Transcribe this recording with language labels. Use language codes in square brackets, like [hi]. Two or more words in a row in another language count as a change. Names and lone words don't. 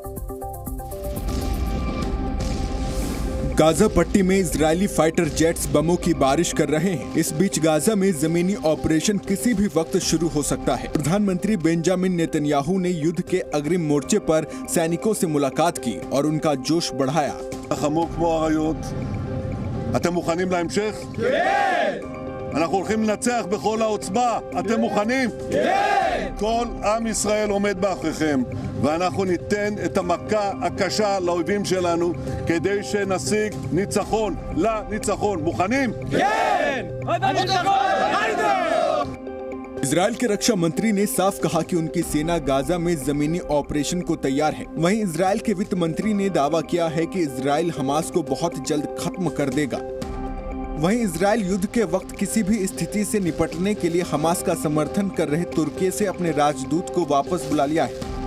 [hi] गाजा पट्टी में इजरायली [en] fighter jets [hi] बमों की बारिश कर रहे हैं। इस बीच गाजा में जमीनी ऑपरेशन किसी भी वक्त शुरू हो सकता है। प्रधानमंत्री बेंजामिन नेतन्याहू ने युद्ध के अग्रिम मोर्चे पर सैनिकों से मुलाकात की और उनका जोश बढ़ाया। [he] אתם מוכנים להמשך? כן! אנחנו הולכים לנצח בכל העוצמה. אתם מוכנים? כן! כל עם ישראל עומד מאחוריכם, ואנחנו ניתן את המכה הקשה לאויבים שלנו כדי שנשיג ניצחון לניצחון. מוכנים? כן! [hi] इजराइल के रक्षा मंत्री ने साफ कहा कि उनकी सेना गाजा में जमीनी ऑपरेशन को तैयार है। वहीं इजराइल के वित्त मंत्री ने दावा किया है कि इजराइल हमास को बहुत जल्द खत्म कर देगा। वहीं इजराइल युद्ध के वक्त किसी भी स्थिति से निपटने के लिए हमास का समर्थन कर रहे तुर्की से अपने राजदूत को वापस बुला लिया है।